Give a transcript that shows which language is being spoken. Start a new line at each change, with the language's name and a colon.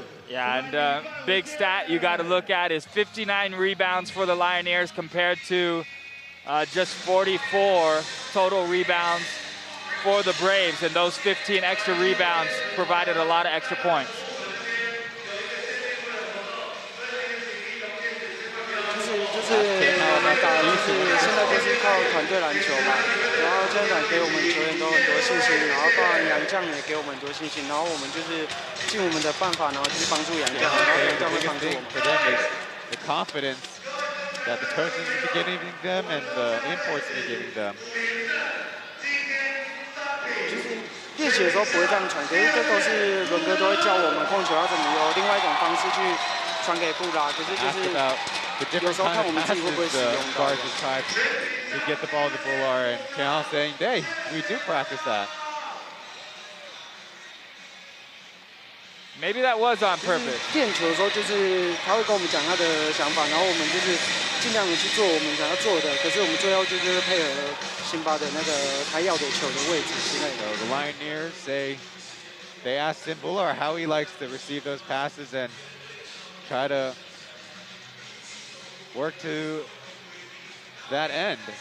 English: Yeah, and big stat you got to look at is 59 rebounds for the Lioneers compared to just 44 total rebounds for the Braves, and those 15 extra rebounds provided a lot of extra points.
Chinese: 就是我们打的就是现在就是靠团队篮球嘛，然后家长给我们球员都很多信心，然后包含洋将也给我们很多信心，然后我们就是尽我们的办法，然后去帮助洋将，然后洋将会帮助我们。
English: The confidence that the coaches are giving them and the imports are giving them.
Chinese: 就是练习的时候不会这样传，可是这都是伦哥都会教我们控球要怎么用另外一种方式去传给布拉，可是就是。
English: The different kind of passes the guards will try to get the ball to Bular, and Chen saying, hey, we do practice that. Maybe that was on purpose.
Chinese: 练球的时候就是他会跟我们讲他的想法，然后我们就是尽量的去做我们想要做的，可是我们最后就是配合辛巴的那个他要的球的位置之类的。
English: So the Lioneers say they asked Sim Bular how he likes to receive those passes and try to work to that end.